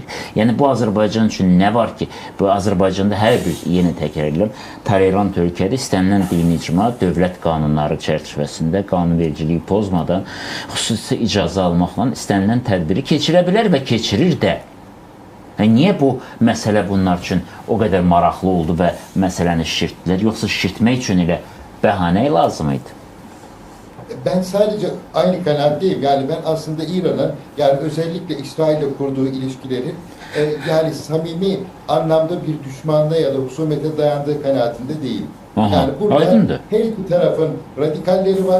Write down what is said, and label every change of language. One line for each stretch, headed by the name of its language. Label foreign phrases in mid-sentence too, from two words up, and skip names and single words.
Azerbaijani: Yəni, bu Azərbaycan üçün nə var ki, bu Azərbaycanda hər bir, yenə təkrar edirəm, tolerant ölkədə istənilən dini icma, dövlət qanunları çərçivəsində, qanunvericiliyi pozmadan, xüsusi icazə almaqla istənilən tədbiri keçirə bilər və keçirir də. Niyə bu məsələ bunlar üçün o qədər maraqlı oldu və məsələni şişirtdilər, yoxsa şişirtmək üçün elə bəhanə lazım idi?
Turkish: Ben sadece aynı kanaatteyim. Yani ben aslında İran'ın yani özellikle İsrail'le kurduğu ilişkilerin yani samimi anlamda bir düşmanlığa ya da husumete dayandığı kanaatinde değilim. Yani burada her iki tarafın radikalleri var.